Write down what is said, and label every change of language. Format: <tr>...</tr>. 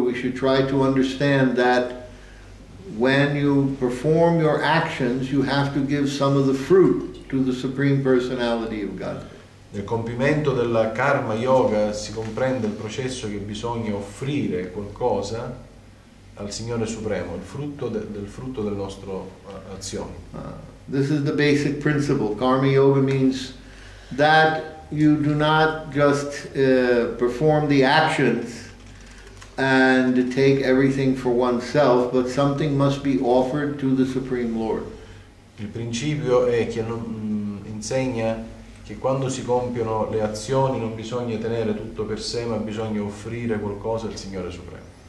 <en>We should try to understand that when you perform your actions, you have to give some of the fruit to the Supreme Personality of God.</en> <it>Nel compimento della karma yoga si comprende il processo che bisogna offrire qualcosa al Signore Supremo, il frutto del frutto delle nostre azioni.</it> <en>This is the basic principle. Karma yoga means that you do not just perform the actions and take everything for oneself, but something must be offered to the Supreme Lord.</en> <it>Il principio è che insegna che quando si compiono le azioni non bisogna tenere tutto per sé, ma bisogna offrire qualcosa al Signore Supremo.</it>